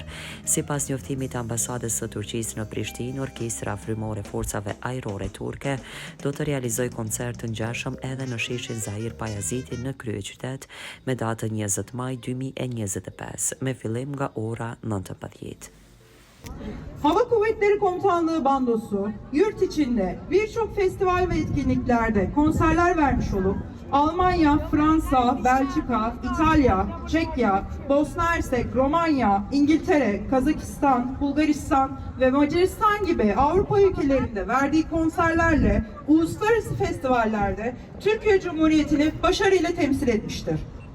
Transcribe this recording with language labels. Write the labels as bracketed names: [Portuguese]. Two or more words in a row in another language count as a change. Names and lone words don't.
[Albanian] Sipas njoftimit të ambasadës së Turqisë në Prishtinë, orkestra frymore forcave ajrore turke do të realizojë koncert të ngjashëm edhe në sheshin Zahir Pajaziti në kryeqytet me datën 20 maj 2025, me fillim nga ora 19. [Turkish] Hava Kuvvetleri Komutanlığı Bandosu yurt içinde birçok festival ve etkinliklerde konserler vermiş olup Almanya, Fransa, Belçika, İtalya, Çekya, Bosna Hersek, Romanya, İngiltere, Kazakistan, Bulgaristan ve Macaristan gibi Avrupa ülkelerinde verdiği konserlerle uluslararası festivallerde Türkiye Cumhuriyeti'ni başarıyla temsil etmiştir.